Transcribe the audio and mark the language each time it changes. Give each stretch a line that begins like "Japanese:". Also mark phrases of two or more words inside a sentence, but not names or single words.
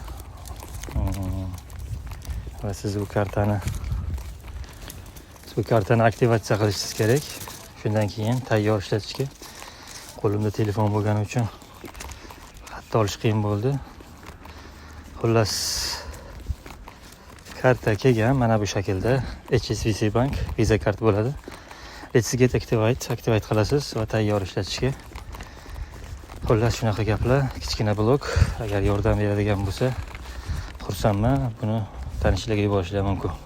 Uzbek: Va siz bu kartani aktivatsiya qilishingiz kerak. Shundan keyin tayyor ishlatishga. Qo'limda telefon bo'lgani uchun xatda olish qiyin bo'ldi. Xullas, karta kelgan mana bu shaklda. HSBC bank Visa kart bo'ladi.
English: Let's get activate
Uzbek: qilasiz va tayyor ishlatishga. Xullas, shunaqa gaplar. Kichkina blog. Agar yordam beradigan bo'lsa, xursandman. Buni tanishlarga yuborishlar mumkin.